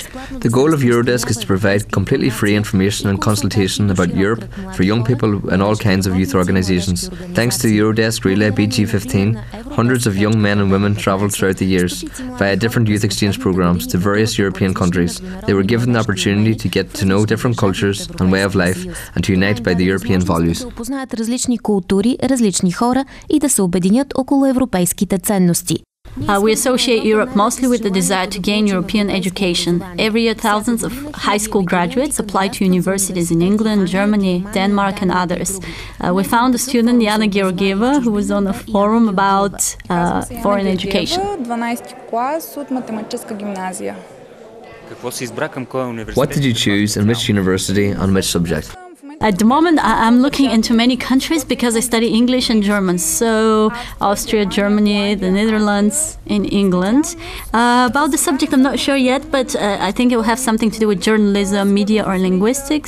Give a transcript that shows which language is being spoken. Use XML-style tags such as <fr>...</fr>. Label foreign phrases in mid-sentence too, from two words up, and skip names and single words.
<en>The goal of Eurodesk is to provide completely free information and consultation about Europe for young people and all kinds of youth organisations. Thanks to Eurodesk Relay BG15, hundreds of young men and women travelled throughout the years via different youth exchange programmes to various European countries. They were given the opportunity to get to know different cultures and way of life and to unite by the European values.</en> <bg>Да опознаят различни култури, различни хора и да се обединят около европейските ценности.</bg> <en>We associate Europe mostly with the desire to gain European education. Every year, thousands of high school graduates apply to universities in England, Germany, Denmark, and others. We found a student, Yana Georgieva, who was on a forum about foreign education.</en> <bg>12 клас от математическа гимназия.</bg> <en>What did you choose and which university on which subject? At the moment, I'm looking into many countries because I study English and German. So Austria, Germany, the Netherlands, in England. About the subject, I'm not sure yet, but I think it will have something to do with journalism, media, or linguistics.</en>